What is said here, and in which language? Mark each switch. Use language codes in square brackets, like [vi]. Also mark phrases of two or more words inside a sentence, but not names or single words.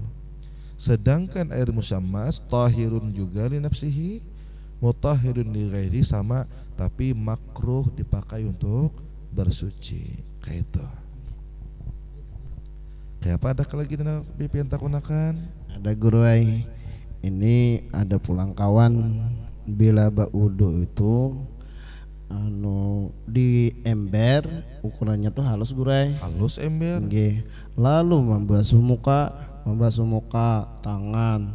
[id] Sedangkan air musyammas tahirun juga [ar] لنفسه مطهر لغيره, [id] sama tapi makruh dipakai untuk bersuci. Kayak itu. Kayak apa ada lagi yang tak gunakan? [bjn] Ada guru ay. Ini ada pulang kawan bila baudu itu di ember, ukurannya tuh halus gurai. Halus ember. Nggih. [id] Lalu membasuh muka, tangan.